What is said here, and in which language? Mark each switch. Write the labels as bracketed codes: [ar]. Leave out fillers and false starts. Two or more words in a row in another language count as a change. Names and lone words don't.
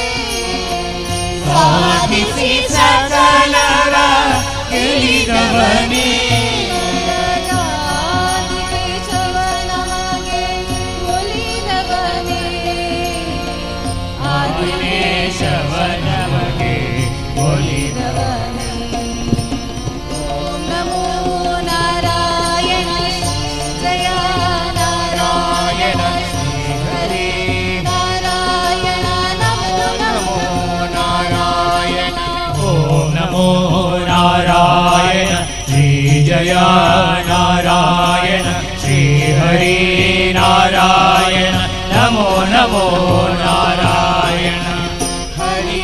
[kn] ಸಾಧಿಸಿ ಸಕಲರ ಗೆಲಿದವನೇ ಜಗದಾದಿಕೇಶವ ನಮಗೆ ಒಲಿದವನೇ ಆದಿನೇಶವ ನಮಗೆ ಒಲಿದವನೇ [sa] ಓಂ ನಮೋ ನಾರಾಯಣ ಜಯ ನಾರಾಯಣ ಹರಿ ನಾರಾಯಣ ನಮೋ ನಮೋ ನಾರಾಯಣ ಓಂ ನಮೋ ನಾರಾಯಣ ಶ್ರೀ ಜಯ ನಾರಾಯಣ ಶ್ರೀ ಹರಿ ನಾರಾಯಣ ನಮೋ ನಮೋ ನಾರಾಯಣ ಹರಿ